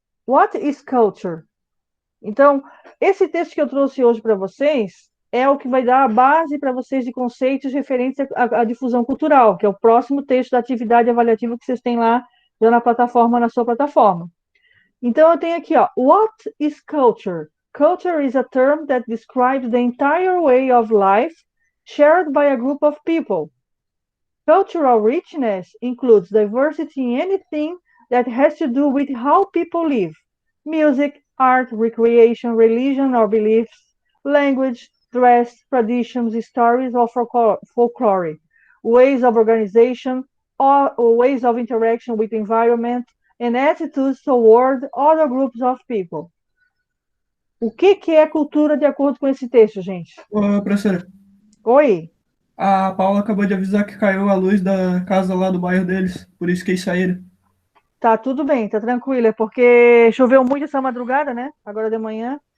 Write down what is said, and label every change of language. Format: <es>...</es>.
<en>What is culture?</en> <pt>Então, esse texto que eu trouxe hoje para vocês é o que vai dar a base para vocês de conceitos referentes à difusão cultural, que é o próximo texto da atividade avaliativa que vocês têm lá já na plataforma, na sua plataforma. Então, eu tenho aqui, ó,</pt> <en>what is culture? Culture is a term that describes the entire way of life shared by a group of people. Cultural richness includes diversity in anything that has to do with how people live. Music, art, recreation, religion or beliefs, language, dress, traditions, stories or folklore, ways of organization, or ways of interaction with the environment, and attitudes toward other groups of people.</en> <pt>O que é cultura de acordo com esse texto, gente? Ô, professora, Oi? a Paula acabou de avisar que caiu a luz da casa lá do bairro deles, por isso que eles saíram. Tá tudo bem, tá tranquilo. É porque choveu muito essa madrugada, né? Agora de manhã.</pt>